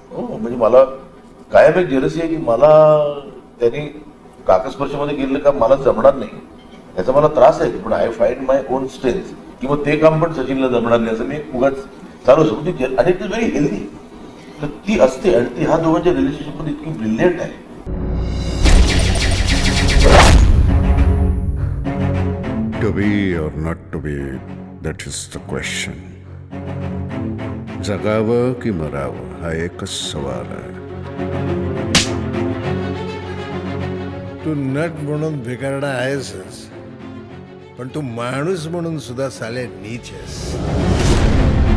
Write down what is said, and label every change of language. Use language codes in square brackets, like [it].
[mr] हो, म्हणजे मला कायम एक जेलसी आहे की मला त्यांनी काकस्पर्शमध्ये गेलेलं काम मला जमणार नाही, याचा मला त्रास आहे. पण [en] I find my own strength, [mr] किंवा ते काम पण सचिनला जमणार नाही असं मी उगाच चालू शकतो. आणि [en] It is very healthy. [mr] तर ती असते आणि ती ह्या दोघांच्या रिलेशनशिप मध्ये इतकी ब्रिलियंट आहे. [en] To be or not to be, that is the question. [mr] जगावं की मरावं हा एकच सवाल आहे. तू नट म्हणून भिकारडा आहेसच, पण तू माणूस म्हणून सुद्धा साले नीच आहेस.